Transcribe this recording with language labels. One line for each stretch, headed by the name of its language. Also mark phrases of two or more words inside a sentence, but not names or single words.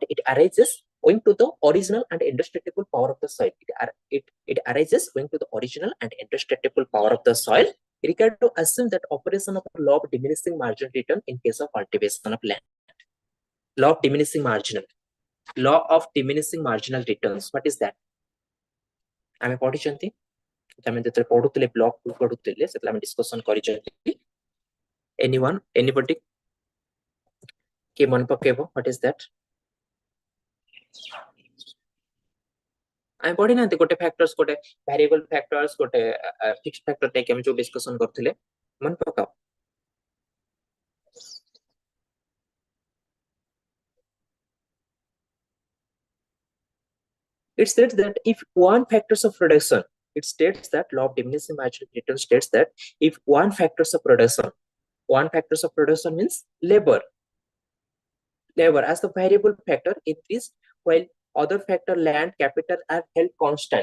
English: It arises owing to the original and indestructible power of the soil. It arises owing to the original and indestructible power of the soil. Required to assume that operation of law of diminishing marginal return in case of cultivation of land. Law of diminishing marginal. Law of diminishing marginal returns. What is that?
Odia: ଆମେ ପଢିଛନ୍ତି, ଆମେ ଯେତେବେଳେ ପଢୁଥିଲେ ବ୍ଲକ ପଢୁଥିଲେ ସେତେବେଳେ ଆମେ ଡିସ୍କସନ କରିଛନ୍ତି. Anybody କିଏ ମନେ ପକେଇବ?
English: What is that?
Odia: ଆମେ ପଢିନାହାନ୍ତି ଗୋଟେ ଫ୍ୟାକ୍ଟର୍ସ, ଗୋଟେ
English: variable factors,
Odia: ଗୋଟେ
English: fixed factor
Odia: ନେଇକି ଆମେ ଯୋଉ ଡିସ୍କସନ କରୁଥିଲେ, ମନେ ପକାଅ.
English: It states that if one factors of production, it states that law of diminishing marginal return states that if one factors of production means labor as the variable factor increase while other factor land, capital are held constant.